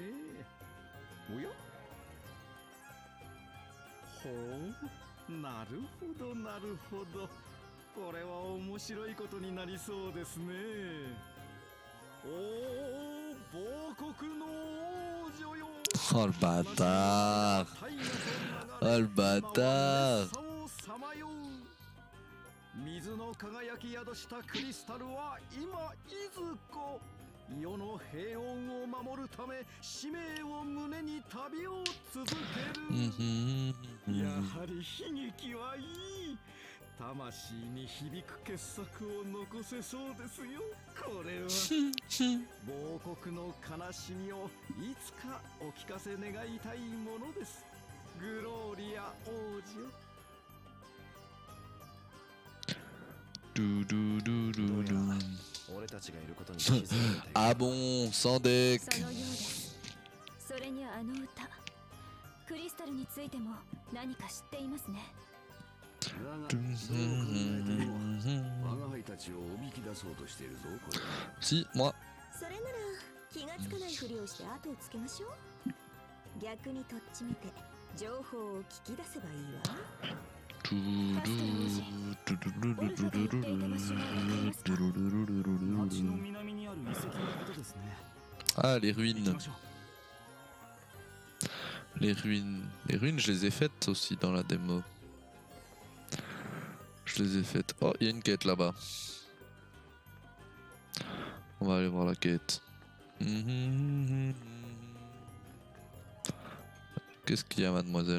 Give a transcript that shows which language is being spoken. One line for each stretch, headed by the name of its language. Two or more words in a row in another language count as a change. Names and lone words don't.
Japanese: おや、ほう、なるほどなるほど。これは面白いことになりそうですね。おお、亡国の王女よ。
French: Oh le bâtard! Oh le bâtard!
Japanese: 水の輝き宿したクリスタルは今いずこ。世の平穏を守るため使命を胸に旅を続ける。やはり悲劇はいい。魂に響く傑作を残せそうですよ。これは亡国の悲しみをいつかお聞かせ願いたいものです。グローリア王女。
French: Ah bon, sans deck.
Japanese: そのようです。それにあの歌、クリスタルについても何か知っていますね。だがどう考えても我が輩たちをおびき出そうとしているぞこれ。
French: Si, moi.
Japanese: それなら気がつかないふりをして後をつけましょう。逆にとっちめて情報を聞き出せばいいわ。町の南にある遺跡のことですね。
French: Ah, les ruines. Les ruines. Les ruines, je les ai faites aussi dans la démo. Je les ai faites. Oh, il y a une quête là-bas. On va aller voir la quête. Qu'est-ce qu'il y a, mademoiselle?